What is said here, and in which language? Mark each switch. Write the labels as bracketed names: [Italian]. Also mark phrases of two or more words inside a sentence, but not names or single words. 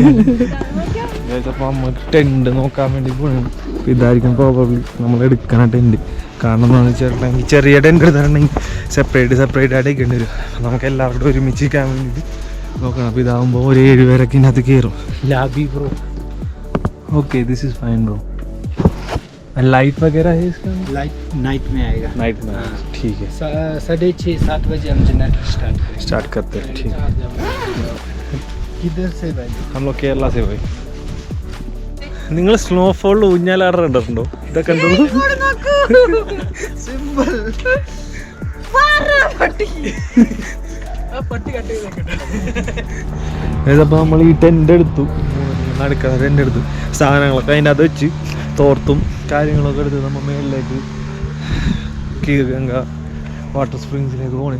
[Malayalam] അപ്പോൾ നമുക്ക് ടെൻറ്റ് നോക്കാൻ വേണ്ടി പോകുന്നുണ്ട്. അപ്പോൾ ഇതായിരിക്കും പ്രോബബ്ലി നമ്മൾ എടുക്കണ ടെൻറ്റ്. കാരണം എന്താണെന്ന് വെച്ചിട്ടുണ്ടെങ്കിൽ ചെറിയ ടെൻറ്റ് എടുത്തിട്ടുണ്ടെങ്കിൽ സെപ്പറേറ്റ് ആയിട്ട് എടുക്കേണ്ടി വരും. നമുക്ക് എല്ലാവരും കൂടെ ഒരുമിച്ച് നിൽക്കാൻ വേണ്ടിയിട്ട് നോക്കണം. അപ്പോൾ ഇതാകുമ്പോൾ ഒരു 7 പേരൊക്കെ ഇതിനകത്ത് കയറും. [English] lovely bro. okay this is fine bro. [Hindi] लाइट वगैरह है इसका? [English] light night [Hindi] में आएगा. नाइट में ठीक है. 6:30-7 बजे हम जनरेटर स्टार्ट करते हैं. ठीक है. किधर से भाई? हम लोग केरला से भाई. [Malayalam] നിങ്ങൾ സ്നോഫോളിൽ ഊഞ്ഞാലാട കണ്ടിട്ടുണ്ടോ? ഇതൊക്കെ ഉണ്ടോ? സിമ്പിൾ. അപ്പോൾ നമ്മൾ ഈ ടെൻ്റ് എടുത്തു, നടക്കുന്ന ടെൻ്റ് എടുത്തു, സാധനങ്ങളൊക്കെ അതിൻ്റെ അത് വെച്ച് തോർത്തും കാര്യങ്ങളൊക്കെ എടുത്ത് നമ്മൾ മേളിലേക്ക് കീർഗംഗ വാട്ടർ സ്പ്രിങ്സിലേക്ക് പോകണേ.